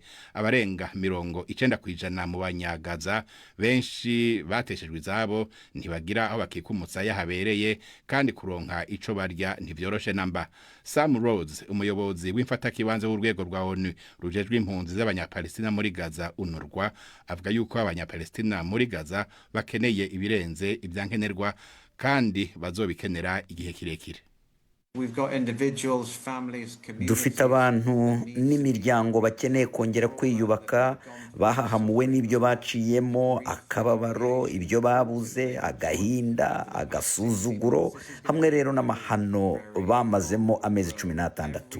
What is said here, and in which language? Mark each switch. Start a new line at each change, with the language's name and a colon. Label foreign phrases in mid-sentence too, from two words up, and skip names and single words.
Rundi: Abarenga 90% mu banyagaza benshi bateshejwe izabo, ntibagira aho bakikumutsa yahabereye, kandi kuronka ico barya ntivyoroshe namba. Sam Rhodes, umuyobozi w'imfatakibanze w'urwego rwa ONU rujejwe impunzi z'abanyapalestina muri Gaza UNRWA, avuga yuko abanyapalestina muri Gaza bakeneye ibirenze ibyankenerwa kandi bazobikenera igihe kirekire.
Kinyarwanda: Dufite abantu n'imiryango bakeneye kongera kwiyubaka, bahahamuwe n'ibyo baciyemo, akababaro, ibyo babuze, agahinda, agasuzuguro, hamwe rero n'amahano bamazemo amezi 16.